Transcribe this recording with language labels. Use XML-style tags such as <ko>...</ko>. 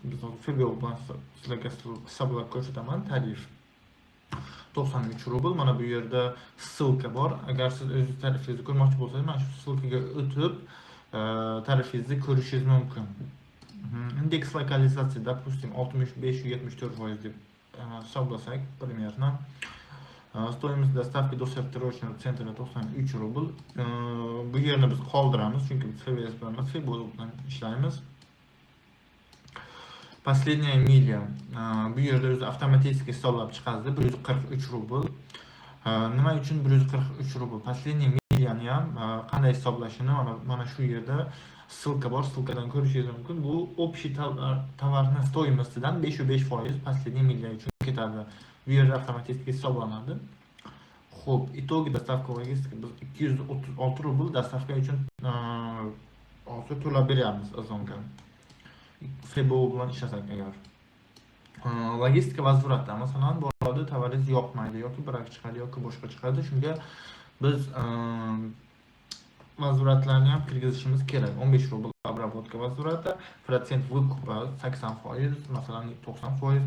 <uz>Biz FBO bilan sizlarga hisoblab ko'rsataman. Tarif 93 rubl. Mana bu yerda ссылка bor. Agar siz o'zingiz tarifingizni ko'rmoqchi bo'lsangiz, mana shu ссылкаga o'tib tarifingizni ko'rishingiz mumkin. Indeks lokalizatsiya,</uz> <ru>допустим,</ru> <uz>65-74% deb hisoblasak,</uz> <ru>примерно. Стоимость доставки до сортировочного центра 93 rubl.</ru> <uz>Bu yerni biz qoldiramiz, chunki biz FBS bilan bilan ishlaymiz.</uz> <ru>Последняя</ru> <uz>milya. Bu yerda o'zi avtomatik hisoblab chiqadi, 143 rubl. Nima uchun 143 rubl?</uz> <ru>Последняя</ru> <uz>milyani ham qanday hisoblashini mana shu yerda ссылка bor, ссылкаdan ko'rishingiz mumkin. Bu</uz> <ru>общий</ru> <uz>tovarni stoимостidan 5%</uz> <ru>последняя</ru> <uz>milya uchun ketadi. Bu yerda avtomatik hisoblanadi. Xo'p,</uz> <ru>итоги доставка</ru> <uz>logistika biz 236 rubl dostavka uchun hozir to'lab beryapmiz Azonga. FBO bilan ishlasak agar. Logistika возвратda, masalan, boradi tovaringiz yoqmaydi yoki birak chiqadi yoki boshqa chiqadi. Shunga biz возвратlarni ham kirgizishimiz kerak.</uz> <ru>15 rubl обработка возврата, процент выкупа 80%,</ru> <uz>masalan</uz> <ru>90%.</ru>